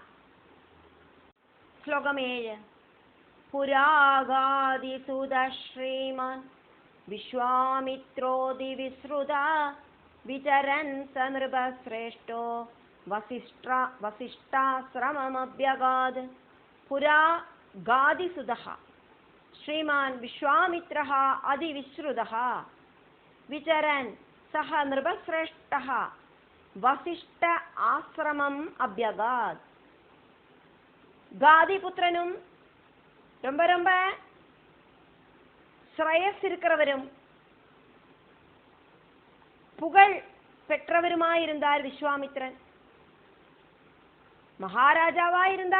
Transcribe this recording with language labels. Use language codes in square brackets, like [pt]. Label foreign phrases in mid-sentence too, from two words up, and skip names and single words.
[sa] श्लोकम् 7 पुरागाधिसुत श्रीमान् विश्वामित्रोति विश्रुता विचरन् सनृपश्रेष्ठो वसिष्ठाश्रममभ्यगात्. पुरा गाधिसुतः श्रीमान विश्वामित्रः अधिविश्रुतः विचरन् सह नृपश्रेष्ठः वसिष्ठ आश्रमम् अभ्यगात्. [ta] காதி புத்திரனும் ரொம்ப ரொம்ப ஸ்ரேயஸ் இருக்கிறவரும் புகழ் பெற்றவருமாயிருந்தார் விஸ்வாமித்ரன். மகாராஜாவா இருந்தார்.